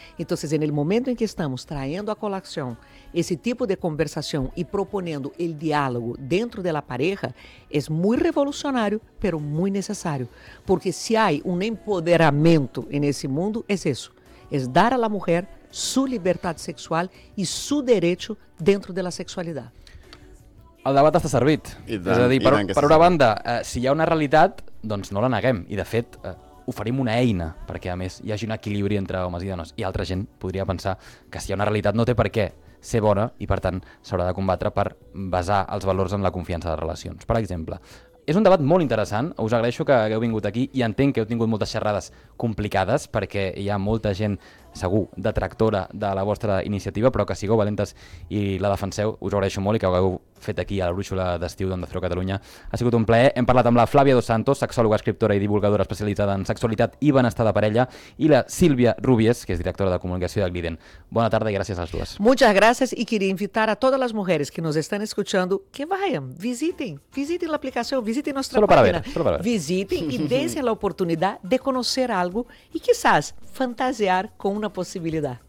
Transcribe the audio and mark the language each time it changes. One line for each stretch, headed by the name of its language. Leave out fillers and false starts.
Spanish: Entonces, en el momento en que estamos trayendo a colación ese tipo de conversación y proponiendo el diálogo dentro de la pareja, es muy revolucionario, pero muy necesario. Porque si hay un empoderamiento en ese mundo, es eso. Es dar a la mujer su libertad sexual y su derecho dentro de la sexualidad.
Catalan: El debat està servit. Tant, és a dir, per una banda, si hi ha una realitat, doncs no la neguem. I, de fet, oferim una eina perquè, a més, hi hagi un equilibri entre homes i dones. I altra gent podria pensar que si hi ha una realitat no té per què ser bona i, per tant, s'haurà de combatre per basar els valors en la confiança de relacions. Per exemple, és un debat molt interessant. Us agraeixo que hagueu vingut aquí i entenc que heu tingut moltes xerrades complicades perquè hi ha molta gent, segur, detractora de la vostra iniciativa, però que sigueu valentes i la defenseu, us agraeixo molt, i que ho hagueu fet aquí a la brúixola d'estiu d'Onda Cero Catalunya. Ha sigut un plaer. Hem parlat amb la Flavia Dos Santos, sexòloga, escriptora i divulgadora especialitzada en sexualitat i benestar de parella, i la Sílvia Rubies, que és directora de comunicació de Gliden. Bona tarda i gràcies a les dues.
Spanish: Muchas gracias, y quería invitar a todas las mujeres que nos están escuchando que vayan, visiten l'aplicación, visiten nuestra solo página. Solo para ver. Visiten y dense la oportunidad de conocer algo y quizás fantasear con una posibilidad.